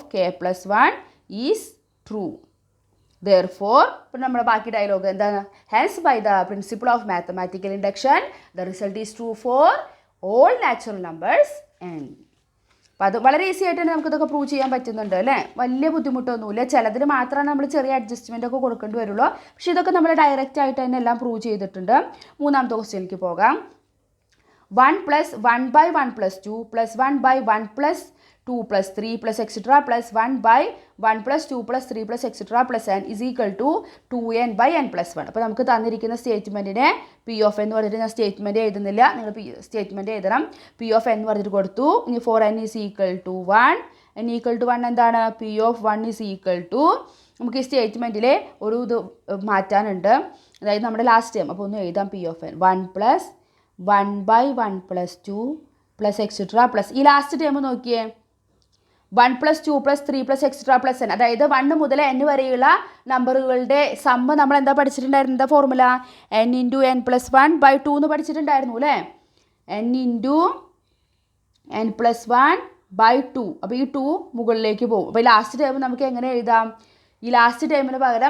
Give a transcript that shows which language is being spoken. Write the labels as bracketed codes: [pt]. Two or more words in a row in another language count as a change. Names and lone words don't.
[en] k plus 1 is true Therefore, [ml] ഇപ്പോൾ നമ്മുടെ ബാക്കി ഡയലോഗ് എന്താണ് [en] hence by the principle of mathematical induction the result is true for all natural numbers n [ml] അപ്പോൾ അത് വളരെ ഈസി ആയിട്ട് തന്നെ നമുക്കിതൊക്കെ പ്രൂവ് ചെയ്യാൻ പറ്റുന്നുണ്ട് അല്ലേ വലിയ ബുദ്ധിമുട്ടൊന്നുമില്ല ചിലതിൽ മാത്രമാണ് നമ്മൾ ചെറിയ അഡ്ജസ്റ്റ്മെൻ്റ് ഒക്കെ കൊടുക്കേണ്ടി വരുള്ളൂ പക്ഷേ ഇതൊക്കെ നമ്മൾ ഡയറക്റ്റ് ആയിട്ട് തന്നെ എല്ലാം പ്രൂവ് ചെയ്തിട്ടുണ്ട് മൂന്നാമത്തെ ക്വസ്റ്റ്യനിലേക്ക് പോകാം [en] 1 plus 1 by 1 plus 2 plus 1 by 1 plus 2 plus 3 plus etc plus 1 by 1 plus 2 plus 3 plus etc plus n is equal to 2n by n plus 1 [ml] അപ്പോൾ നമുക്ക് തന്നിരിക്കുന്ന സ്റ്റേറ്റ്മെൻറ്റിനെ [en] p of n [ml] എന്ന് പറഞ്ഞിട്ട് ഞാൻ സ്റ്റേറ്റ്മെൻറ്റ് എഴുതുന്നില്ല നിങ്ങൾ സ്റ്റേറ്റ്മെൻറ്റ് എഴുതണം [en] p of n [ml] എന്ന് പറഞ്ഞിട്ട് കൊടുത്തു ഇനി for [en] n is equal to 1 n equal to 1 [ml] എന്താണ് [en] p of 1 is equal to [ml] നമുക്ക് ഈ സ്റ്റേറ്റ്മെൻറ്റിലെ ഒരു ഇത് മാറ്റാനുണ്ട് അതായത് നമ്മുടെ [en] last time [ml] അപ്പോൾ ഒന്ന് എഴുതാം [en] p of n 1 plus 1 by 1 plus 2 plus etc plus [ml] ഈ [en] last time [ml] നോക്കിയേ [en] 1 plus 2 plus 3 plus etc plus n [ml] അതായത് 1 മുതൽ n വരെയുള്ള നമ്പറുകളുടെ സമ്മ് നമ്മൾ എന്താ പഠിച്ചിട്ടുണ്ടായിരുന്നു എന്താ ഫോർമുല [en] n into n plus 1 by 2 [ml] എന്ന് പഠിച്ചിട്ടുണ്ടായിരുന്നു അല്ലേ [en] n into n plus 1 by 2 [ml] അപ്പോൾ ഈ 2 മുകളിലേക്ക് പോകും അപ്പോൾ ഈ [en] last time [ml] നമുക്ക് എങ്ങനെ എഴുതാം ഈ [en] last time [ml] പകരം